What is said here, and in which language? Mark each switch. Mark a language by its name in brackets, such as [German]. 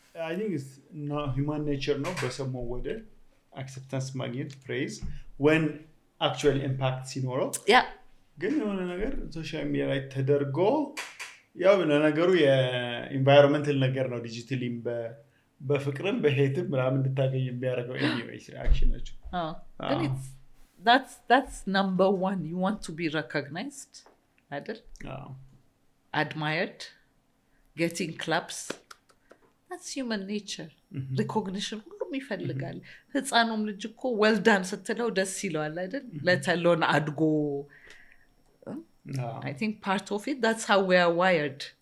[English] I think it's not human nature [Amharic] ነው በሰሞን ወደ [English] acceptance ማግኘት praise when actual impact ሲኖረው yeah [Amharic] ግን የሆነ ነገር ሶሻል ሚዲያ ላይ ተደርጎ ያው ለነገሩ የኢንቫይሮንመንታል ነገር ነው ዲጂታሊም በፍቅርም በሄትም ምናምን እንድታገኝ የሚያደርገው anyways አክሽኖች [English] ግን that's number 1 you want to be recognized አይደል admired getting claps that's human nature recognition [Amharic] ሁሉም ይፈልጋል ህፃኑም ልጅ እኮ [English] well done [Amharic] ስትለው ደስ ይለዋል አይደል ለተሎን አድጎ [English] I think part of it that's how we are wired